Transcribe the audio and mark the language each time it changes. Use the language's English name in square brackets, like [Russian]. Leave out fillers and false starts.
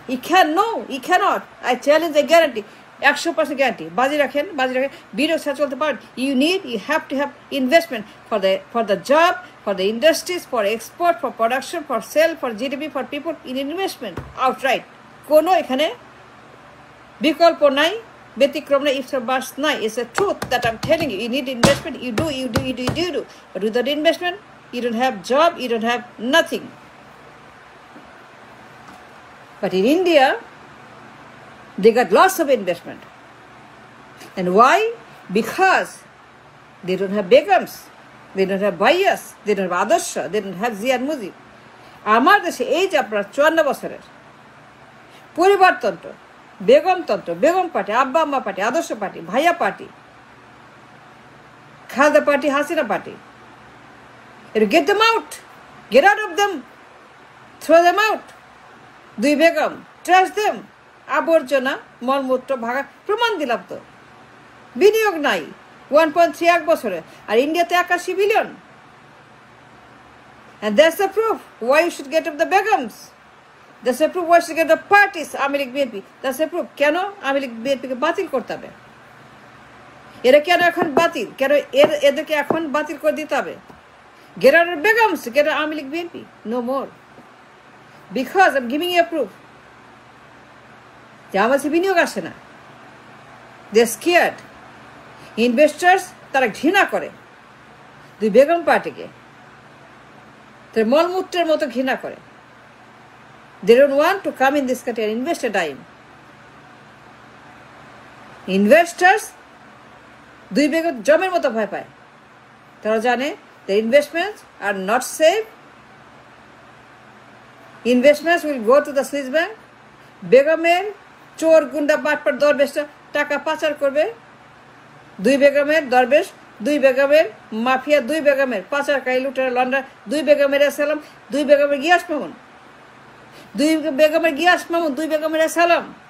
[English] You can, no, you cannot. I challenge, I guarantee. 100% [Bangla] guarantee, বাজি রাখেন। বিনিয়োগ ছাড়া চলতে পারেন। [English] You have to have investment for the job, for the industries, for export, for production, for sale, for GDP, for people. In investment outright. [Bangla] কোনো এখানে বিকল্প নাই, ব্যতিক্রম নাই, [English] ifs buts [Bangla] নাই। [English] It's a truth that I'm telling you. You need investment. You do. But without investment, you don't have job. You don't have nothing. But in India, they got lots of investment. And why? Because they don't have begums, they don't have bhaias, they don't have adorsha, they don't have Zia and Mujib. [Bangla] আমার দেশে এই যে আপনার 54 বছরের পরিবারতন্ত্র, বেগমতন্ত্র, Begum party, আব্বা আম্মা party, আদর্শ party, ভাইয়া party, Khaleda party, Hasina party, [English] get them out, get out of them, throw them out. [Bangla] দুই বেগম, [English] trash them. [Bangla] আবর্জনা মলমূত্র ভাগা, প্রমাণ দিলাম তো। বিনিয়োগ নাই 1.3 এক বছরে, আর ইন্ডিয়াতে 81 billion. [English] And that's the proof why you should get up the begums. That's the proof why you should get the parties, Awami League BNP. That's the proof [Bangla] কেন আওয়ামী লীগ বিএনপিকে বাতিল করতে হবে। এরা কেন এখন বাতিল, কেন এদেরকে এখন বাতিল করে দিতে হবে। [English] Get out of begums, get out Awami League BNP, no more. Because I'm giving you a proof. [Bangla] যে আমার কাছে বিনিয়োগ আসে না, [English] They scared. [Bangla] ইনভেস্টার্স তারা ঘৃণা করে দুই বেগম পার্টিকে, তার মলমূত্রের মতো ঘৃণা করে। [English] They don't want to come in this country and invest a dime. [Bangla] Investors দুই বেগম জমের মতো ভয় পায়। তারা জানে [English] the investments are not safe. Investments will go to the Swiss bank. [Bangla] বেগমের চোর গুন্ডা বাটপাট দরবেশরা টাকা পাচার করবে। দুই বেগমের দরবেশ, দুই বেগমের মাফিয়া, দুই বেগমের পাচারকারী, লুটেরা, লন্ডার, দুই বেগমের সালাম, দুই বেগমের গিয়াস মামুন, দুই বেগমের গিয়াস মামুন, দুই বেগমের সালাম।